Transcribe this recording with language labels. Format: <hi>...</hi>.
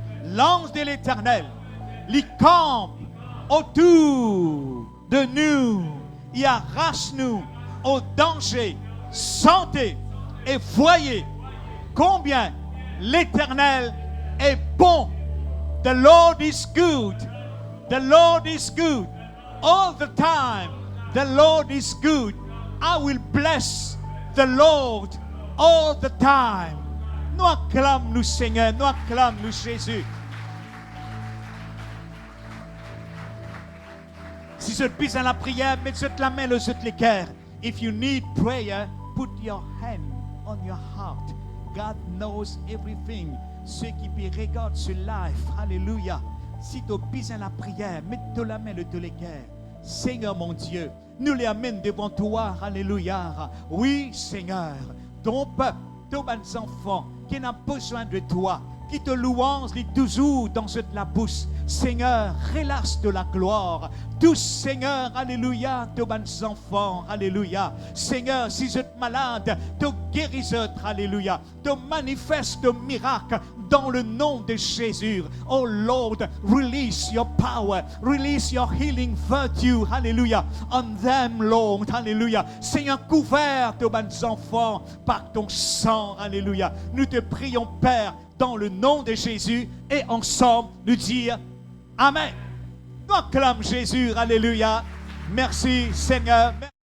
<fr>L'ange de l'Éternel, il campe autour de nous, il arrache nous au danger. Sentez et voyez combien l'Éternel est bon.</fr> <en>The Lord is good. The Lord is good. All the time, the Lord is good. I will bless the Lord all the time.</en> <fr>Nous acclamons nous Seigneur, nous acclamons nous Jésus. Si je pisse dans la prière, mettez la main sur le cœur.</fr> <en>If you need prayer, put your hand on your heart. God knows everything.</en> <fr>Ceux qui regardent ce live, alléluia. Si tu pisses dans la prière, mettez la main sur le cœur. Seigneur mon Dieu, nous les amènons devant toi, alléluia. Oui, Seigneur, ton peuple, tous mes enfants qui n'ont besoin de toi, qui te louange toujours dans cette la bouche. Seigneur, relâche de la gloire. Tous, Seigneur, alléluia, tous mes enfants, alléluia. Seigneur, si je suis malade, te guéris, alléluia. Te manifeste de miracles dans le nom de Jésus.</fr> <en>Oh Lord, release your power, release your healing virtue, alléluia, on them, Lord, alléluia.</en> <fr>Seigneur, couvert de mes enfants par ton sang, alléluia. Nous te prions, Père, dans le nom de Jésus, et ensemble nous dire Amen. Nous acclamons Jésus, alléluia. Merci Seigneur.</fr>